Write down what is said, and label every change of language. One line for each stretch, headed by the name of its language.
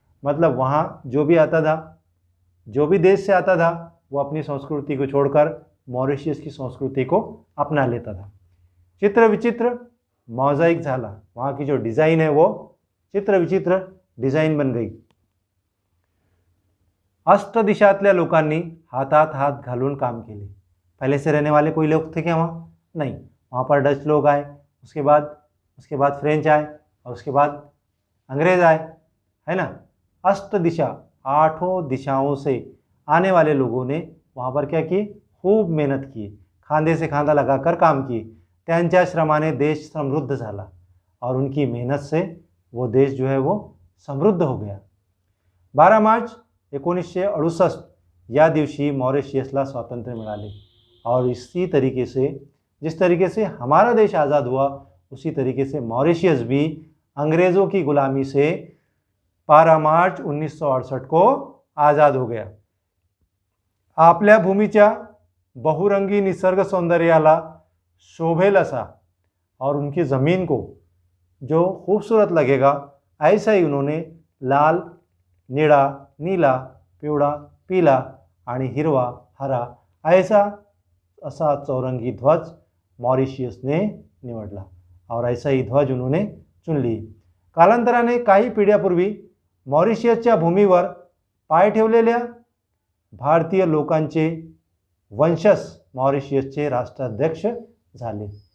Hindi: मतलब वहाँ जो भी आता था, जो भी देश से आता था, वो अपनी संस्कृति को छोड़कर मॉरिशियस की संस्कृति को अपना लेता था.
Marathi: चित्र विचित्र मोज़ाइक झाला.
Hindi: वहाँ की जो डिज़ाइन है वो चित्र विचित्र डिज़ाइन बन गई.
Marathi: अष्टदिशातल्या लोकांनी हातात हात घालून काम केले.
Hindi: पहले से रहने वाले कोई लोग थे क्या वहाँ? नहीं. वहाँ पर डच लोग आए, उसके बाद फ्रेंच आए और उसके बाद अंग्रेज़ आए, है ना. अष्टदिशा, 8 दिशाओं से आने वाले लोगों ने वहाँ पर क्या किए? खूब मेहनत की, खांदे से खांदा लगाकर काम किए.
Marathi: त्यांच्या श्रमाने देश समृद्ध झाला
Hindi: और उनकी मेहनत से वो देश जो है वो समृद्ध हो गया.
Marathi: 12 मार्च 1968 या दिवशी मॉरिशियसला स्वातंत्र्य मिळाले.
Hindi: और इसी तरीके से जिस तरीके से हमारा देश आज़ाद हुआ उसी तरीके से मॉरिशियस भी अंग्रेज़ों की गुलामी से 12 मार्च 1968 को आज़ाद हो गया.
Marathi: आपल्या भूमीच्या बहुरंगी निसर्ग सौंदर्याला शोभेल असा
Hindi: और उनकी ज़मीन को जो खूबसूरत लगेगा ऐसा ही उन्होंने लाल, निळा, नीला, पिवळा, पीला आणि हिरवा, हरा ऐसा
Marathi: असा चौरंगी ध्वज मॉरिशियसने निवडला
Hindi: और ऐसा ही ध्वज उन्होंने चुन लिए.
Marathi: कालांतराने काही पिढ्यापूर्वी मॉरिशियसच्या भूमीवर पाय ठेवलेल्या भारतीय लोकांचे वंशज मॉरिशियस राष्ट्राध्यक्ष झाले.